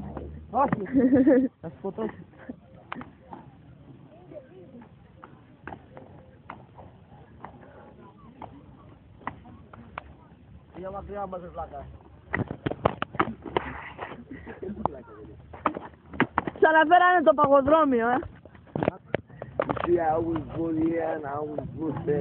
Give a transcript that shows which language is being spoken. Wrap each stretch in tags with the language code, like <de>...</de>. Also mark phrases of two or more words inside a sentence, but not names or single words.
<el>Όχι. Θα σκοτώσω. Για μακριά μας βλάκα. Ξαναφέρανε το παγοδρόμιο,</el> <en>See, I was good here and I was good back.</en>